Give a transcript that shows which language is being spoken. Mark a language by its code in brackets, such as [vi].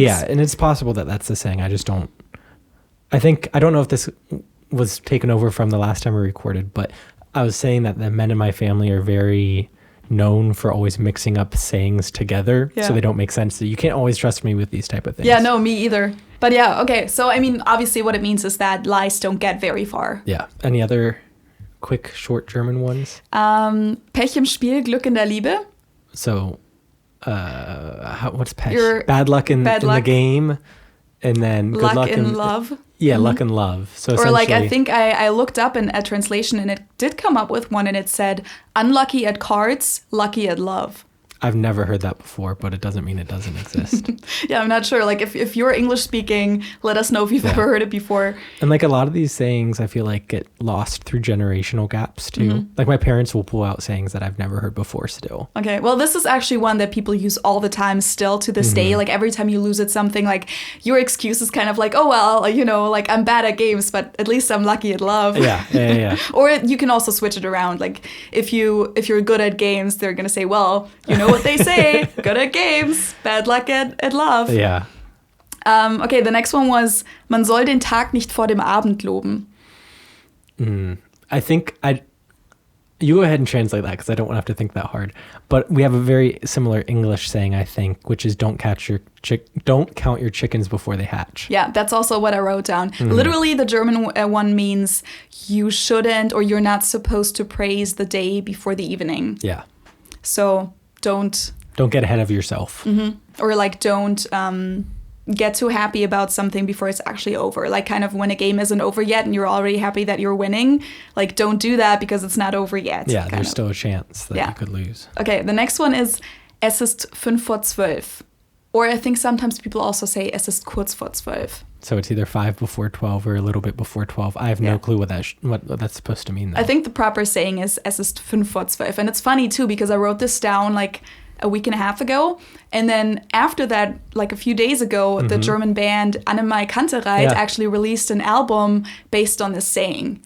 [en] Yeah, and it's possible that that's the saying. I just don't. I don't know if this was taken over from the last time we recorded, but I was saying that the men in my family are very known for always mixing up sayings together, Yeah. so they don't make sense. So you can't always trust me with these type of things. Yeah, no, me either. But yeah, okay. So, I mean, obviously what it means is that lies don't get very far. Yeah. Any other quick, short German ones? [de] Pech im Spiel, Glück in der Liebe. [en] So, what's Pech? Your Bad luck in bad the luck. game, and then good luck in love. Yeah, luck and love. So Or like, I essentially- think I looked up in a translation and it did come up with one and it said, unlucky at cards, lucky at love. I've never heard that before, but it doesn't mean it doesn't exist. Yeah, I'm not sure. Like, if you're English speaking, let us know if you've Yeah. ever heard it before. And like a lot of these sayings, I feel like get lost through generational gaps too. Mm-hmm. Like my parents will pull out sayings that I've never heard before still. Okay, well, this is actually one that people use all the time still to this day. Like, every time you lose at something, like, your excuse is kind of like, oh, well, you know, like, I'm bad at games, but at least I'm lucky at love. Yeah. Or you can also switch it around. Like, if you're good at games, they're going to say, well, you know what they say, good at games, bad luck at love. Yeah. Okay, the next one was, [de] man soll den Tag nicht vor dem Abend loben. [en] I think you go ahead and translate that because I don't want to have to think that hard. But we have a very similar English saying, I think, which is don't count your chickens before they hatch. Yeah, that's also what I wrote down. Literally, the German one means you shouldn't or you're not supposed to praise the day before the evening. Yeah. So don't Don't get ahead of yourself. or like don't get too happy about something before it's actually over. Like kind of when a game isn't over yet and you're already happy that you're winning, like don't do that because it's not over yet. Yeah, kind there's of. still a chance that Yeah. you could lose. Okay, the next one is [de] es ist 5:12. [en] Or I think sometimes people also say [de] es ist kurz vor 12. [en] So it's either 5 before 12 or a little bit before 12. I have no Yeah. clue what that's supposed to mean, though. I think the proper saying is [de] es ist 5:12. [en] And it's funny too because I wrote this down like a week and a half ago. And then after that, like a few days ago, the German band Annemai Kantereit actually released an album based on this saying.